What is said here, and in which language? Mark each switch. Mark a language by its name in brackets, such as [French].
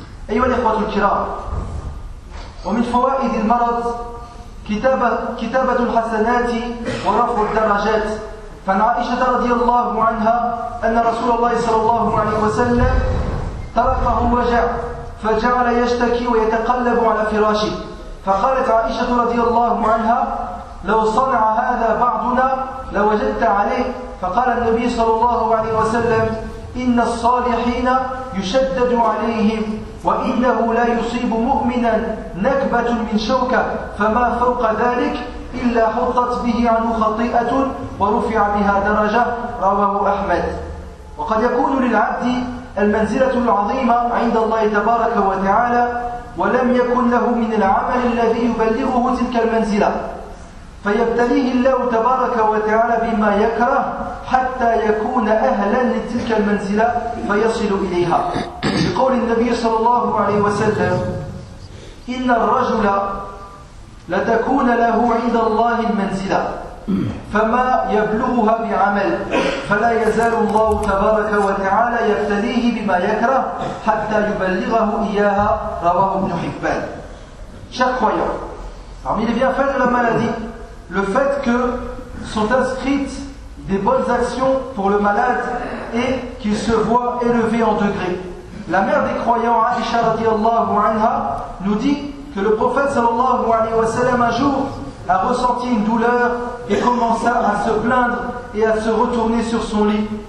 [Arabic] Ayyuha al-ikhwat al-kiram, wa min fawa'id al-marad kitabatu al-hasanati wa raf'u ad-darajat. Fa'an Aisha radiyallahu anha anna Rasulullah sallallahu alayhi wa sallam taraqahu waja' فجعل يشتكي ويتقلب على فراشه. فقالت عائشة رضي الله عنها: لو صنع هذا بعضنا لوجدت عليه. فقال النبي صلى الله عليه وسلم: إن الصالحين يشدد عليهم، وإنه لا يصيب مؤمنا نكبة من شوكة، فما فوق ذلك إلا حطت به عنه خطيئة ورفع بها درجة. رواه أحمد. وقد يكون للعبد المنزلة العظيمة عند الله تبارك وتعالى ولم يكن له من العمل الذي يبلغه تلك المنزلة، فيبتليه الله تبارك وتعالى بما يكره حتى يكون أهلا لتلك المنزلة فيصل إليها، بقول النبي صلى الله عليه وسلم: إن الرجل لتكون له عند الله المنزلة فما يبلغها بعمل، فلا يزال الله تبارك وتعالى يبتليه بما يكره حتى يبلغه إياها. رواه ابن حبان. [French] Chaque croyant, parmi les bienfaits de la maladie, le fait que sont inscrites des bonnes actions pour le malade et qu'il se voit élevé en degré. La mère des croyants, Aisha radiallahu anha, nous dit que le prophète sallallahu alayhi wa sallam un jour a ressenti une douleur et commença à se plaindre et à se retourner sur son lit.